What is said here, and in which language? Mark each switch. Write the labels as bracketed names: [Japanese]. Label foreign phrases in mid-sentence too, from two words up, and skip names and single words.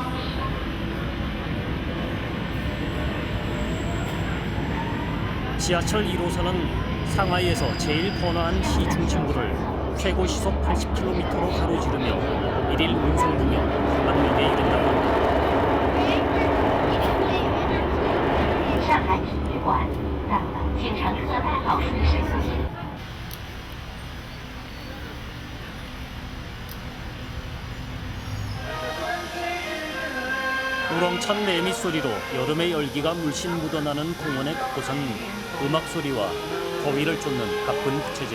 [Korean] 지하철 1호선은 상하이에서 제일 번화한 시 중심부를 최고 시속 80km로 가로지르며 1일 운송 능력 1만 명에 이른다. [Chinese] 上海体育馆到了，请乘客带好随身物品。 [Korean] 우렁찬 매미 소리로 여름의 열기가 물씬 묻어나는 공원의 곳곳은 음악 소리와 더위를 쫓는 바쁜 부채질.